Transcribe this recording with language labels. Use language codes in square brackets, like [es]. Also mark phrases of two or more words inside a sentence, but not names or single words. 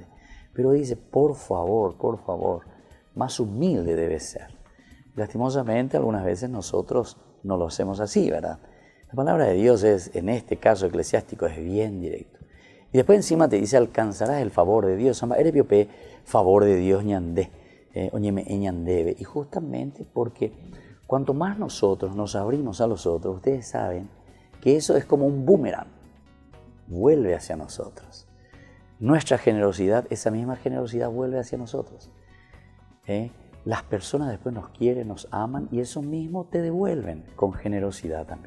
[es] Pero dice, por favor, más humilde debes ser. Lastimosamente, algunas veces nosotros no lo hacemos así, ¿verdad? La palabra de Dios es, en este caso eclesiástico, es bien directo. Y después encima te dice, alcanzarás el favor de Dios. [gn] Erepiope, favor de Dios ñandé, oñeme ñandebe. [es] Y justamente porque cuanto más nosotros nos abrimos a los otros, ustedes saben que eso es como un boomerang, vuelve hacia nosotros. Nuestra generosidad, esa misma generosidad vuelve hacia nosotros. Las personas después nos quieren, nos aman y eso mismo te devuelven con generosidad también.